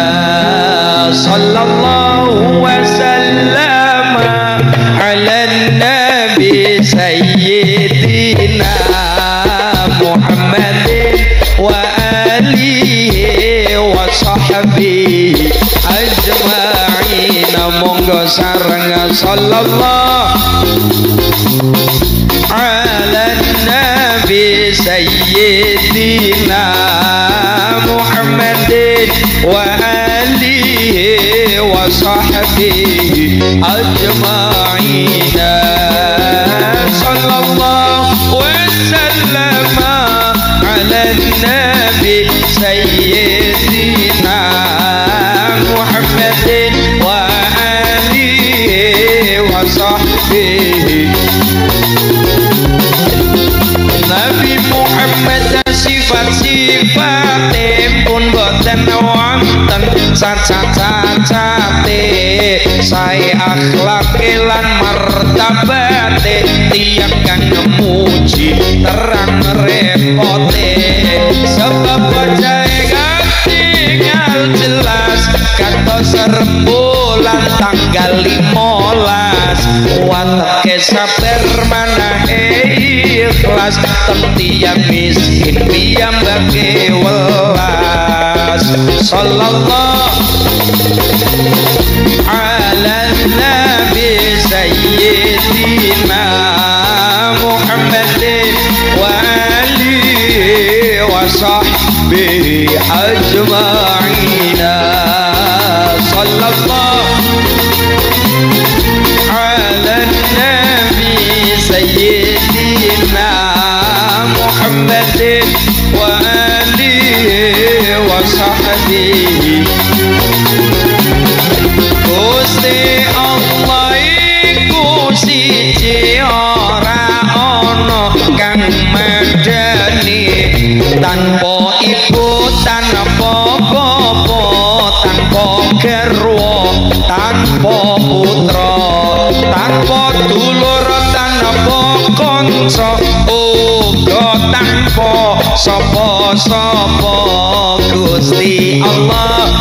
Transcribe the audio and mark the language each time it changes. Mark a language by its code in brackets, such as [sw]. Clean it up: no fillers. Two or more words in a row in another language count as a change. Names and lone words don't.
[ar] صلى الله وسلم على النبي سيدنا محمد وعلى آله وصحبه أجمعين [jv] monggo sareng [ar] sallallahu على النبي سيدنا محمد وعلى آله وصحبه أجمعين صلى الله وسلم على النبي سيدنا محمد وعلى آله وصحبه [jv] Nabi Muhammad sifat-sifatipun pun boten wonten cacat-cacate sae akhlake lan martabate tiyang kang memuji terang repote sebab wajahe katingal jelas katos rembulan tanggal 15 watake sabar manahe ikhlas tentang miskin piyambake welas sallallahu [ar] على النبي سيدنا محمد وعلى آله وصحبه أجمعين صلى الله على النبي سيدنا محمد وعلى آله وصحبه [jv] Gusti Allah iku siji ora ana kang medani tanpa ibu tanpa bapa tanpa garwa tanpa putra tanpa dulur tanpa kanca uga tanpa sapa-sapa Gusti Allah